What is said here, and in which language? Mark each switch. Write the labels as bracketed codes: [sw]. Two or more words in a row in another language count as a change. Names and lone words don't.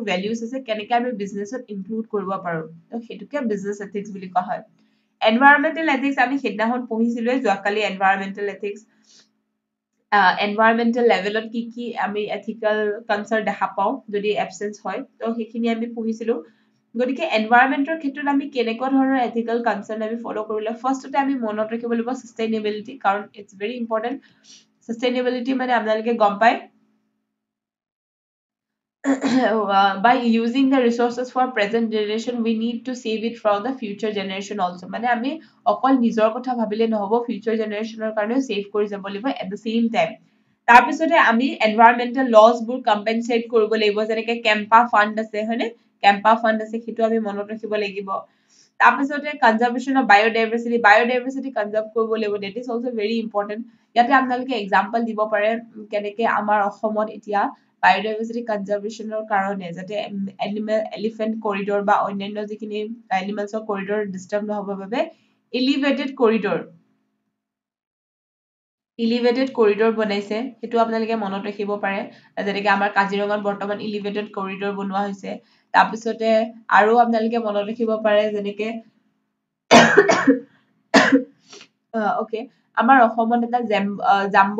[as] ভেলিউজ আছে কেনেকে আমি বিজনেছত ইনক্লুড কৰিব পাৰো সেইটোকে [en] business ethics [as] বুলি কোৱা হয় [en] environmental ethics [as] আমি সেইদিনাখন পঢ়িছিলোৱে যোৱাকালি [en] environmental ethics environmental levelত [as] কি আমি [en] ethical concern [as] দেখা পাওঁ যদি এবচেন্স হয় তো সেইখিনি আমি পঢ়িছিলো গতিকে এনভাইৰনমেন্টৰ ক্ষেত্ৰত আমি কেনেকুৱা ধৰণৰ [en] ethical concern [as] আমি ফলো কৰিলে ফাৰ্ষ্টতে আমি মনত ৰাখিব লাগিব সাষ্টেইনেবিলিটি কাৰণ [en] it's very important [as] সাষ্টেইনেবিলিটি মানে আপোনালোকে গম পায় [en] by using the resources for present generation we need to save it for the future generation also [as] মানে আমি অকল নিজৰ কথা ভাবিলে নহব [en] future generationৰ [as] কাৰণেও save কৰি যাব লাগিব [en] at the same time [as] তাৰপিছতে আমি [en] environmental laws [as] বোৰ compensate কৰিব লাগিব যেনেকে কেম্পা ফাণ্ড আছে হয়নে কেম্পা ফাণ্ড আছে সেইটো আমি মনত ৰাখিব লাগিব তাৰপিছতে [en] conservation of biodiversity [as] কনজাৰ্ভ কৰিব লাগিব [en] that is also very important [as] ইয়াতে আপোনালোকে এক্সাম্পল দিব পাৰে কেনেকে আমাৰ অসমত এতিয়া [en] biodiversity conservationৰ [as] কাৰণে যাতে [en] elephant corridor [as] বা অন্যান্য যিখিনি [en] animalsৰ corridor [as] ডিষ্টাৰ্ব নহবৰ বাবে এলিভেটেড কৰিডৰ বনাইছে সেইটো আপোনালোকে মনত ৰাখিব পাৰে যেনেকে আমাৰ কাজিৰঙাত বৰ্তমান [en] elevated corridor [as] বনোৱা হৈছে তাৰপিছতে আৰু আপোনালোকে মনত ৰাখিব পাৰে যেনেকে অকে আমাৰ অসমত এটা জাম্বু